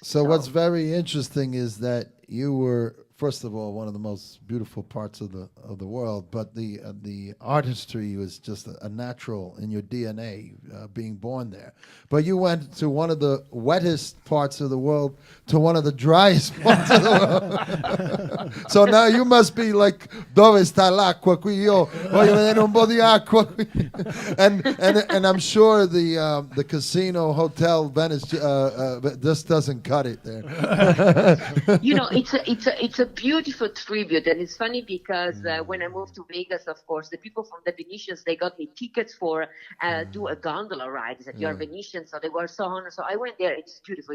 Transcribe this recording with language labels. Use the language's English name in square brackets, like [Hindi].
[English] So what's very interesting is that you were, first of all, one of the most beautiful parts of the world, but the artistry was just a natural in your DNA, being born there. But you went to one of the wettest parts of the world to one of the driest parts of the world. So now you must be like, [Italian] dove sta l'acqua qui? Io voglio vedere un po' di acqua qui. [English] And I'm sure the casino hotel Venice just doesn't cut it there. It's a beautiful tribute, and it's funny because when I moved to Vegas, of course, the people from the Venetians, they got me tickets for do a gondola ride. They said, you're Venetian, so they were so honored. So I went there. It's beautiful.